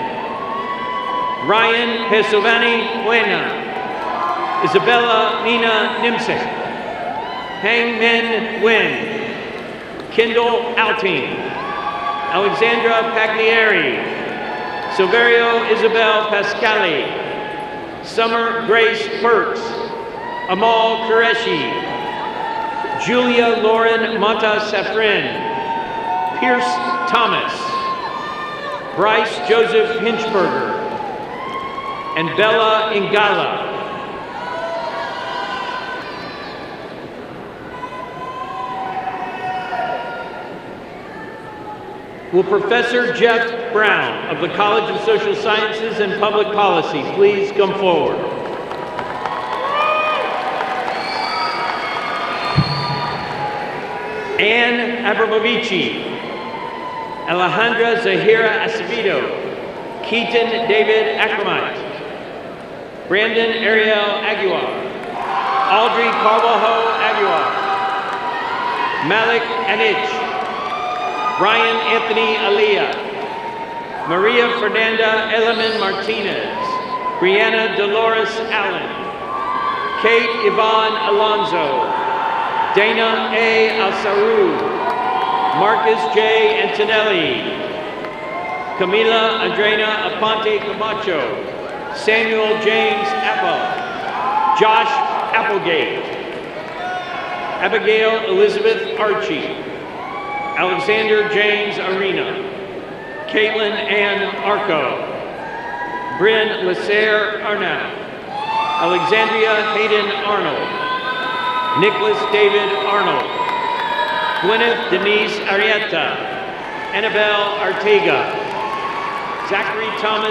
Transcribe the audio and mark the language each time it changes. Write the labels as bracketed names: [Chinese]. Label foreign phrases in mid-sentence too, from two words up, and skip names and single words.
[English] Ryan Pesovani Buena, Isabella Nina Nimsek, Hang Min Nguyen, Kendall Alting, Alexandra Pagliari, Silverio Isabel Pascali, Summer Grace Perks, Amal Qureshi, Julia Lauren Mata Safrin, Pierce Thomas, Bryce Joseph Hinchberger, and Bella Ingala. Will Professor Jeff Brown of the College of Social Sciences and Public Policy please come forward? Anne Abramovici, Alejandra Zahira Acevedo, Keaton David Ackermite, Brandon Ariel Aguilar, Audrey Carvalho Aguilar, Malik Anich, Brian Anthony Aliyah, Maria Fernanda Eleman Martinez, Brianna Dolores Allen, Kate Yvonne Alonzo, Dana A. Alsaru, Marcus J. Antonelli, Camila Andrena Aponte Camacho, Samuel James Apple, Josh Applegate, Abigail Elizabeth Archie, Alexander James Arena, Caitlin Ann Arco, Bryn Lasser Arnau, Alexandria Hayden Arnold, Nicholas David Arnold, Gwyneth Denise Arietta, Annabelle Artega, Zachary Thomas